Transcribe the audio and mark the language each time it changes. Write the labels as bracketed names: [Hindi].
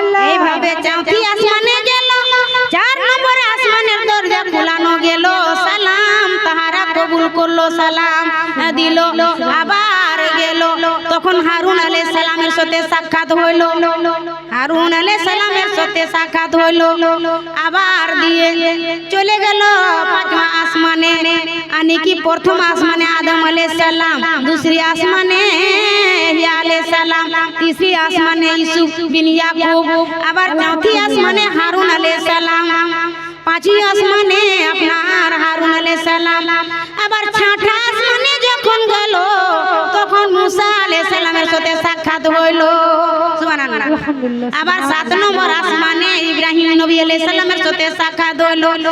[Bangla] এইভাবে চৌথি আসমানে গেল, 4 নম্বর আসমানের দরজা খোলানো গেল। সালাম তাহারা কবুল করলো, সালাম দিল। আবার গেল, তখন হারুন আলাইহিস সালামের সাথে সাক্ষাৎ হইল, হারুন আলাইহিস সালামের সাথে সাক্ষাৎ হইল। আবার দিয়ে চলে গেল 5वां আসমানে, [Hindi] यानी कि प्रथम आसमाने आदम आलैहिस सलाम, दूसरी आसमाने यहया आलैहिस सलाम, तीसरी आसमाने यूसुफ बिन याकूब, আবার चौथी आसमाने हारून आलैहिस सलाम, पांचवी आसमाने আপনার हारून आलैहिस सलाम। [Bangla] আবার [Hindi] छठा आसमाने [Bangla] যখন গেল, তখন মুসা আলাইহিস সালামের সাথে সাক্ষাৎ হইল। সুবহানাল্লাহ। আবার 7 নম্বর আসমানে ইব্রাহিম নবী আলাইহিস সালামের সাথে সাক্ষাৎ হইল।